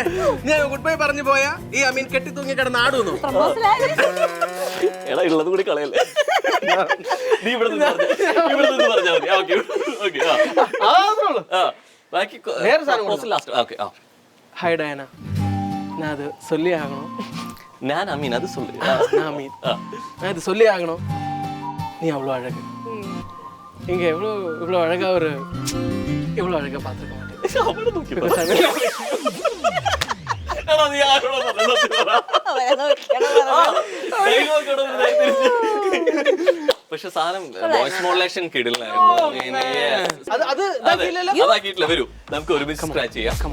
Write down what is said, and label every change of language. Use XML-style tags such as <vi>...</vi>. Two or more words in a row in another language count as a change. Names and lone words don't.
<ml>നീ</ml> <en>good bye</en> <ml>പറഞ്ഞു പോയാ ഈ അമീൻ കെട്ടി തൂങ്ങി കിടന്ന് ആടുന്നു. എടാ ഉള്ളത് കൂടി കളയല്ലേ. നീ ഇവിടെ നിന്ന് പറഞ്ഞാൽ മതി. ഹായ് ഡയാന, ഞാൻ അത്</ml> <ta>சொல்லி ஆகணும்.</ta> <ml>ഞാൻ അമീൻ അത് சொல்லு.</ml> <ta>நான் அமீன், நான் இது சொல்லி ஆகணும். நீ அவ்வளோ அழகு. இங்க இவ்வளோ அழகா இவ்வளோ அழகா பார்த்துருக்க மாட்டேன்.</ta> <ml>പക്ഷെ സാധനം</ml> <en>voice modulation</en> <ml>കിടിലായിരുന്നു. വരൂ നമുക്ക് ഒരുമിച്ച് സ്ക്രാച്ച് ചെയ്യാം.</ml>